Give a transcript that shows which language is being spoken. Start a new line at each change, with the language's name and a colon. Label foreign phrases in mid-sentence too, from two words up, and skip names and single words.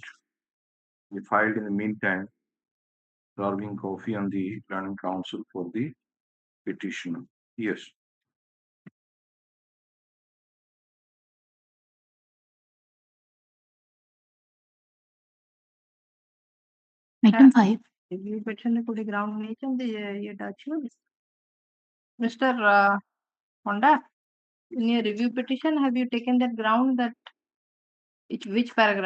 English: We filed in the meantime, serving copy on the Planning Council for the petitioner. Yes. Item 5. review petition
Odia: କୋଉଠି ground ନେଇଛନ୍ତି ଇଏଟା ଅଛି ବୋଲି Mr.
English: Honda, in your review petition, have you taken that ground that which paragraph?